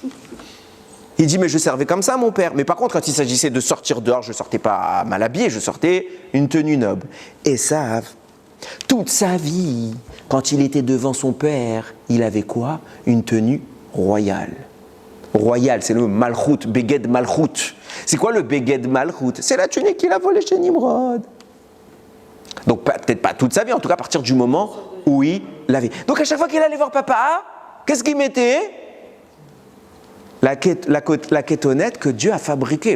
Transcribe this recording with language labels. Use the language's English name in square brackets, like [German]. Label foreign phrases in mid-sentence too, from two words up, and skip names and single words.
[French] Il dit, mais je servais comme ça mon père. Mais par contre, quand il s'agissait de sortir dehors, je ne sortais pas mal habillé, je sortais une tenue noble. Esav, toute sa vie, quand il était devant son père, il avait quoi? Une tenue royale. Royale, c'est le malchut, [Hebrew] בגד מלכות. [French] C'est quoi le [Hebrew] בגד מלכות? [French] C'est la tunique qu'il a volée chez Nimrod. Donc peut-être pas toute sa vie, en tout cas à partir du moment où il l'avait. Donc à chaque fois qu'il allait voir papa, qu'est-ce qu'il mettait? La kétonnette que Dieu a fabriquée.